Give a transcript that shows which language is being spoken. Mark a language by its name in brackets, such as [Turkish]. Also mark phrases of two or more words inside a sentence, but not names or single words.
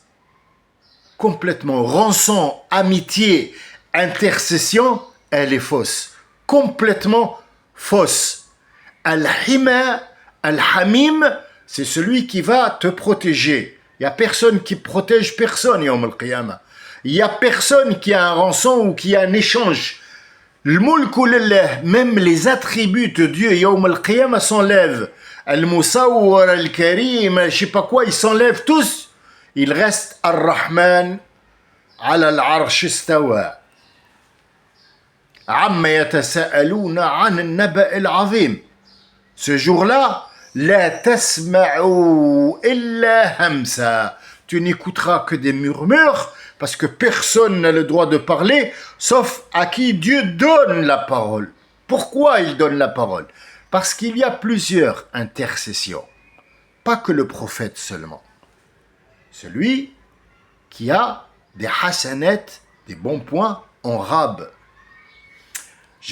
[French] Complètement rançon, amitié, intercession, elle est fausse. Complètement fausse. [Arabic] الحمى الحميم, [French] c'est celui qui va te protéger. Il n'y a personne qui protège personne, [Arabic] يوم القيامة. [French] Il n'y a personne qui a un rançon ou qui a un échange. Le [Arabic] الملك لله, [French] même les attributs de Dieu, [Arabic] يوم القيامة, [French] s'enlèvent. [Arabic] المصور الكريم, [French] je sais pas quoi, ils s'enlèvent tous. Il reste [Arabic] الرحمن على العرش استوى. عم يتساءلون عن النبإ العظيم. [French] Ce jour-là, [Arabic] لا تسمع إلا همسا. [French] Tu n'écouteras que des murmures parce que personne n'a le droit de parler sauf à qui Dieu donne la parole. Pourquoi il donne la parole? Parce qu'il y a plusieurs intercessions. Pas que le prophète seulement. Celui qui a des hasanat, des bons points en rab.